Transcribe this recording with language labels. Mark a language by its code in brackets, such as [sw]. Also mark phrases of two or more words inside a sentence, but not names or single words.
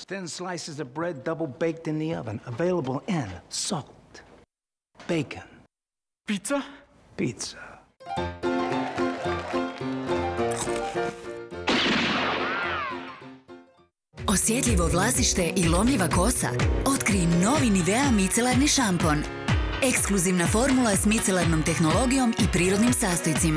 [en] Thin slices of bread double baked in the oven, available in salt, bacon. Pizza? Pizza. [hr] Osjetljivo vlasište i lomljiva kosa? Otkrij novi Nivea micelarni šampon. Ekskluzivna formula s micelarnom tehnologijom i prirodnim sastojcima.